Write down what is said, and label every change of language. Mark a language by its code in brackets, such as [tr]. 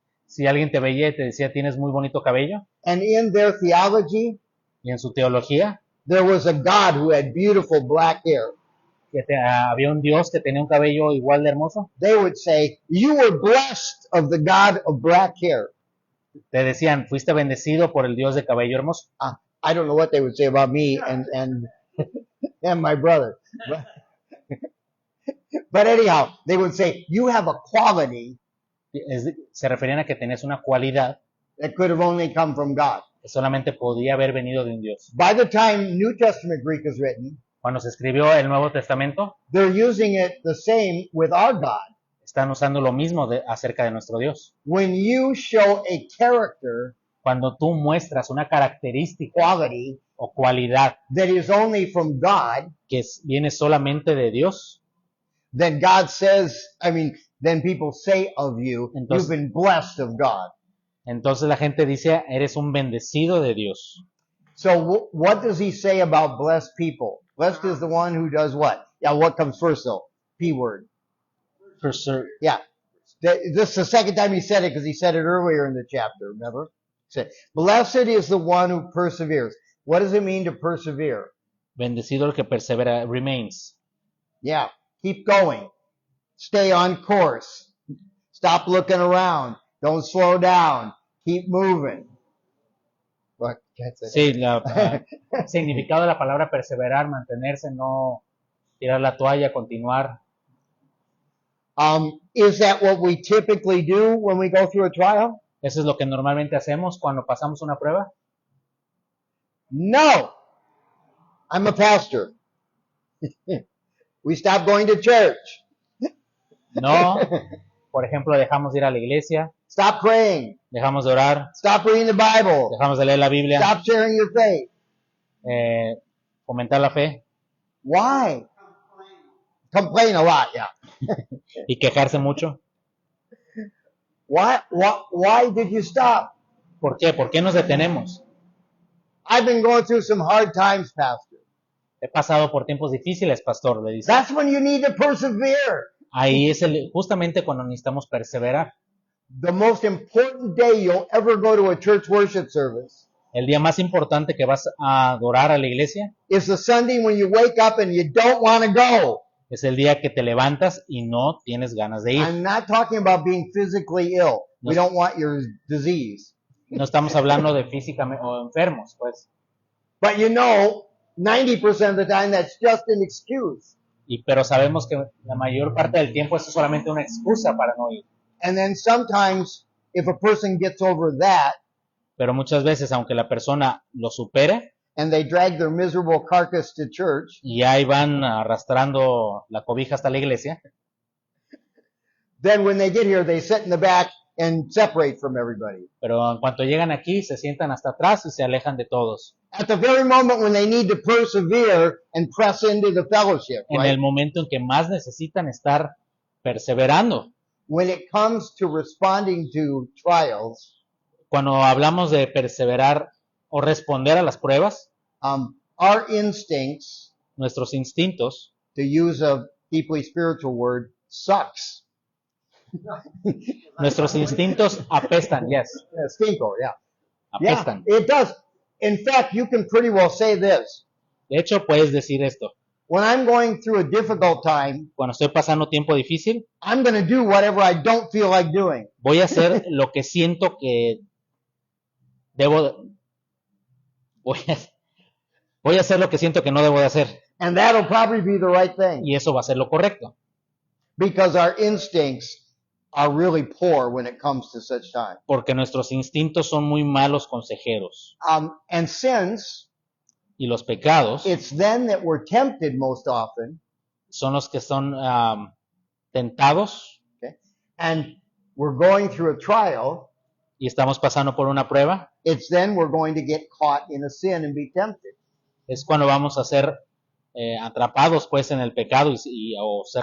[es] Si alguien te veía y te decía, tienes muy bonito cabello, [en] And in their theology, [es] y en su teología, [en] there was a God who had beautiful black hair. [es] había un dios que tenía un cabello igual de hermoso, [en] They would say, you were blessed of the God of black hair. [es] te decían, fuiste bendecido por el dios de cabello hermoso. [en] I don't know what they would say about me and and my brother. But anyhow, they would say, you have a quality [es] Se referían a que tenías una cualidad [en] that could have only come from God. [es] que solamente podía haber venido de un dios. [en] By the time New Testament Greek is written, [es] Cuando se escribió el Nuevo Testamento, [en] they're using it the same with our God. [es] están usando lo mismo acerca de nuestro Dios. [en] When you show a character [es] Cuando tú muestras una característica [en] quality [es] o cualidad [en] that is only from God, [es] que viene solamente de Dios, [en] then God says, then people say of you, [es] Entonces- [en] you've been blessed of God. [es] entonces la gente dice, eres un bendecido de Dios. [en] So what does he say about blessed people? Blessed is the one who does what? Yeah, what comes first though? P word. Yeah. This is the second time he said it because he said it earlier in the chapter, remember? He said, blessed is the one who perseveres. What does it mean to persevere? [es] Bendecido el que persevera, [en] remains. Yeah. Keep going. Stay on course. Stop looking around. Don't slow down. Keep moving. What? [es] Sí, el significado de la palabra perseverar, mantenerse, no tirar la toalla, continuar. [en] Is that what we typically do when we go through a trial? [es] Eso es lo que normalmente hacemos cuando pasamos una prueba. [en] No. I'm a pastor. We stopped going to church. [es] No, por ejemplo, dejamos de ir a la iglesia, [en] Stop praying. [es] dejamos de orar, [en] Stop reading the Bible. [es] dejamos de leer la Biblia, [en] Stop sharing your faith. [es] fomentar la fe [en] Why? Complain a lot, yeah. [es] y quejarse mucho. [en] Why did you stop? [es] ¿Por qué? ¿Por qué nos detenemos? [en] I've been going through some hard times, Pastor. [es] He pasado por tiempos difíciles, pastor, le dice. [en] That's when you need to persevere. [es] Ahí es justamente cuando necesitamos perseverar. [en] The most important day you'll ever go to a church worship service [es] El día más importante que vas a adorar a la iglesia [en] is the Sunday when you wake up and you don't want to go. [es] es el día que te levantas y no tienes ganas de ir. [en] I'm not talking about being physically ill. We don't want your disease. [es] No estamos hablando de físicamente o enfermos, pues. [en] But you know, 90% of the time that's just an excuse. [es] Pero sabemos que la mayor parte del tiempo eso es solamente una excusa para no ir. [en] And then sometimes if a person gets over that [es] Pero muchas veces, aunque la persona lo supere, [en] and they drag their miserable carcass to church, [es] y ahí van arrastrando la cobija hasta la iglesia, [en] then when they get here, they sit in the back and separate from everybody. [es] pero en cuanto llegan aquí, se sientan hasta atrás y se alejan de todos. [en] At the very moment when they need to persevere and press into the fellowship, [es] En [en] right? [es] el momento en que más necesitan estar perseverando. [en] When it comes to responding to trials, [es] Cuando hablamos de perseverar o responder a las pruebas, [en] our instincts, [es] nuestros instintos, [en] to use a deeply spiritual word, sucks. [es] nuestros instintos apestan, [en] yes, Stinko, yeah. [es] apestan. [en] Yeah, it does. In fact, you can pretty well say this. [es] De hecho, puedes decir esto. [en] When I'm going through a difficult time, [es] Cuando estoy pasando tiempo difícil, [en] I'm going to do whatever I don't feel like doing. [es] voy a hacer lo que siento que debo, voy a hacer lo que siento que no debo de hacer. [en] And that'll probably be the right thing. [es] Y eso va a ser lo correcto. [en] Because our instincts are really poor when it comes to such time. [es] Porque nuestros instintos son muy malos consejeros. [en] And since [es] Y los pecados [en] it's then that we're tempted most often, [es] son los que son tentados [en] and we're going through a trial, [es] y estamos pasando por una prueba. [en] it's then we're going to get caught in a sin and be tempted. [es] Es cuando vamos a ser atrapados pues en el pecado o ser